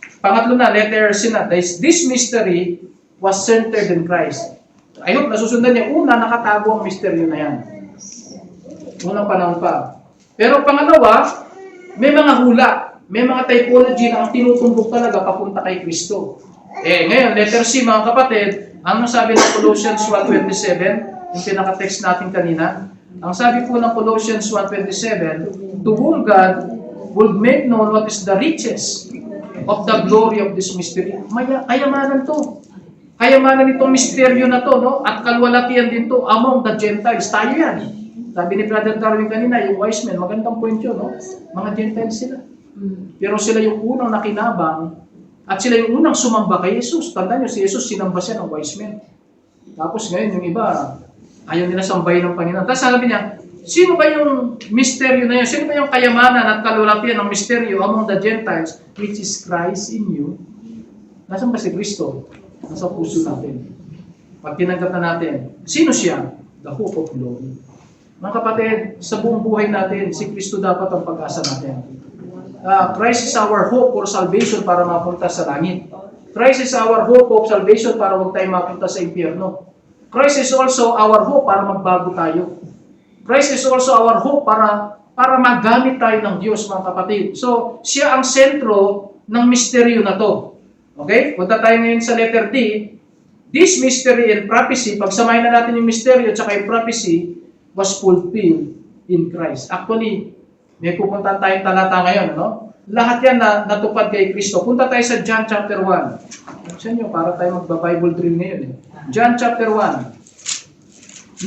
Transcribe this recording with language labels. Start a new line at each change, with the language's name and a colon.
Filipino: Pangatlo na, letter C na,
English: this mystery was centered in Christ. I hope
Filipino: nasusundan niya. Una, nakatago ang misteryo na yan. Unang panahon pa. Pero pangalawa, may mga hula, may mga typology na ang tinutumbok talaga papunta kay Kristo. Ngayon, letter C, mga kapatid, ano sabi ng Colossians 1:27, yung pinaka-text natin kanina? Ang sabi po ng
English: Colossians 1:27, to whom God would make known what is the riches of the glory of this mystery.
Filipino: Kayamanan to. Kayamanan itong misteryo na to, no? At kalwalatian din to among the Gentiles. Tayo yan. Sabi ni Brother Darwin kanina, yung wise men, magandang point yun, no? Mga Gentiles sila. Pero sila yung unang nakinabang at sila yung unang sumamba kay Jesus. Tandaan nyo, si Jesus sinamba siya ng wise men. Tapos ngayon, yung iba, ayaw nila sambahin ng Panginoon. Tapos sabi niya, sino ba yung misteryo na yun? Sino ba yung kayamanan at kalwalatian ng misteryo
English: among the Gentiles, which is Christ in you?
Filipino: Nasaan ba si Kristo? Nasa puso natin. Pag tinanggap na natin, sino siya?
English: The hope of glory.
Filipino: Mga kapatid, sa buong buhay natin, si Kristo dapat ang pag-asa natin.
English: Christ is our hope for salvation
Filipino: para mapunta sa langit.
English: Christ is our hope of salvation
Filipino: para huwag tayo mapunta sa impyerno.
English: Christ is also our hope
Filipino: para magbago tayo.
English: Christ is also our hope
Filipino: para magamit tayo ng Diyos, mga kapatid. So, siya ang sentro ng misteryo na to. Okay? Punta tayo ngayon sa letter D.
English: This mystery and prophecy,
Filipino: pagsamahin na natin yung misteryo at saka yung prophecy,
English: was fulfilled in Christ.
Filipino: Actually, may pupunta tayong talata ngayon, no? Lahat yan na natupad kay Kristo. Punta tayo sa John chapter 1. Sa inyo, para tayo magba-Bible drill ngayon. John chapter 1.